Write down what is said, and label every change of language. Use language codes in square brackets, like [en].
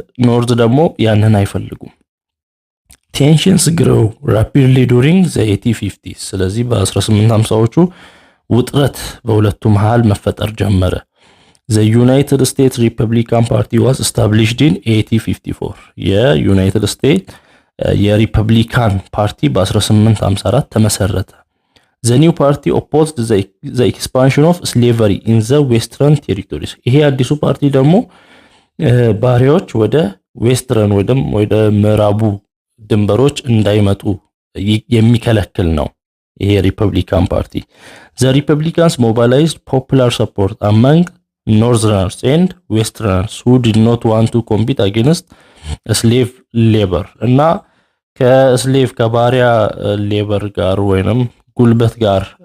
[am] ኖርዝ ደግሞ ያንን አይፈልጉም [en] Tensions grow rapidly during the 1850s [am] ስለዚህ በ1850ዎቹ ውጥረት በሁለቱ መሃል መፈጠር ጀመረ [en] The United States Republican Party was established in 1854 [am] የዩናይትድ ስቴትስ የሪፐብሊካን ፓርቲ በ1854 ተመሰረተ። [en] The new party opposed the expansion of slavery in the western territories. [am] ይሄ አዲሱ ፓርቲ ደግሞ ባሪያዎች ወደ ዌስተርን ወደ ምዕራቡ ድንበሮች እንዳይመጡ የሚከለክል ነው ይሄ ሪፐብሊካን ፓርቲ። [en] The Republicans mobilized popular support among northerners and westerners who did not want to compete against slave labor [am] እና ከስሌቭ ከባሪያ ሌበር ጋር ወይንም ጉልበት ጋር